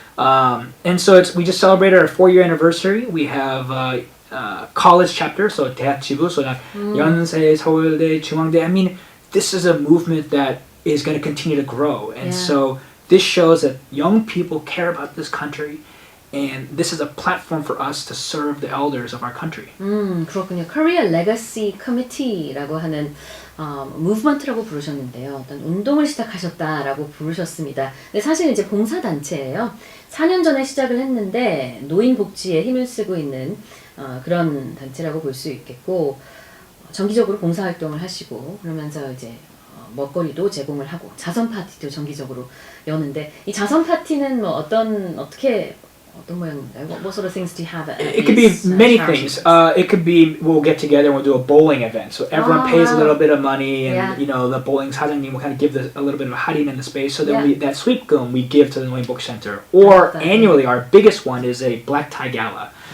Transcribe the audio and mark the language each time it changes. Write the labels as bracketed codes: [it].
[en] And so we just celebrated our 4-year anniversary. We have college chapter, so [ko] 대학 지부, [en] so that 연세, 서울대, 중앙대. I mean, this is a movement that is going to continue to grow. And so this shows that young people care about this country. And this is a platform for us to serve the elders of our country. [ko] 그렇군요. Korea Legacy Committee라고 하는 무브먼트라고 부르셨는데요. 어떤 운동을 시작하셨다라고 부르셨습니다. 근데 사실 이제 봉사단체예요. 4년 전에 시작을 했는데 노인 복지에 힘을 쓰고 있는 그런 단체라고 볼 수 있겠고 정기적으로 봉사활동을 하시고 그러면서 이제 먹거리도 제공을 하고 자선 파티도 정기적으로 여는데 이 자선 파티는 뭐 어떻게 모양인가요? [en] What sort of things do you have at It could be many things. It could be we'll get together and we'll do a bowling event. So everyone pays a little bit of money, and the bowling 사장님 will kind of give a little bit of a 할인 in the space. So then that 수익금 we give to the Noin Book Center. Or annually, our biggest one is a black tie gala.